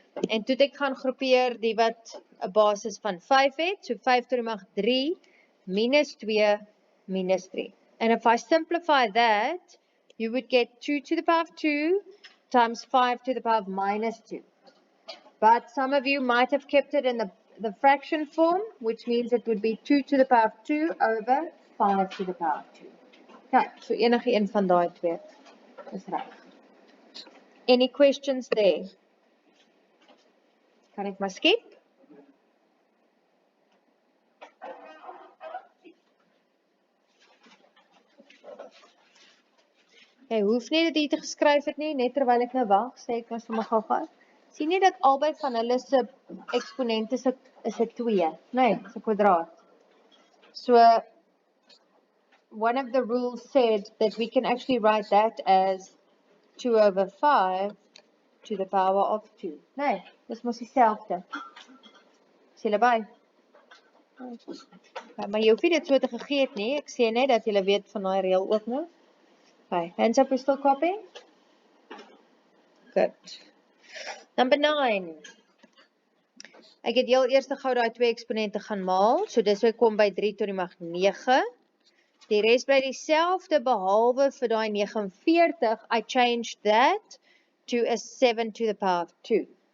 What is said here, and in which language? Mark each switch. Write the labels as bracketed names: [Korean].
[Afrikaans] En toe ek gaan groepeer die wat 'n basis van 5 het, so 5 tot die mag 3 minus 2 minus 3. [English] And if I simplify that, you would get 2 to the power of 2 times 5 to the power of minus 2. But some of you might have kept it in the fraction form, which means it would be 2 to the power of 2 over 5 to the power of 2. [Afrikaans] Okay, so enige een van daai twee is reg. [English] Any questions there? [Afrikaans] Kan ek maar skep? Jy hoef nie dit hier te geskryf het nie, net terwyl ek nou wag, sê ek ons vir my gou-gou. Sien jy dat albei van hulle se eksponente is 'n 2, nee, is 'n kwadraat. [English] So one of the rules said that we can actually write that as 2 over 5 to the power of 2. [Afrikaans] Nee, dis mos dieselfde. Is julle by? Ja, maar jy hoef nie dit so te gegee het nie. Ek sê net dat julle weet van daai reël ook nou. [English] Okay, hands up, we're still copying? Good. Number 9. [Afrikaans] Ek het heel eers gou daai twee eksponente gaan maal. So dis hoe ek kom by 3 tot die mag 9. Die res bly dieselfde behalwe vir daai 49. [English] I changed that to a 7 to the power of 2.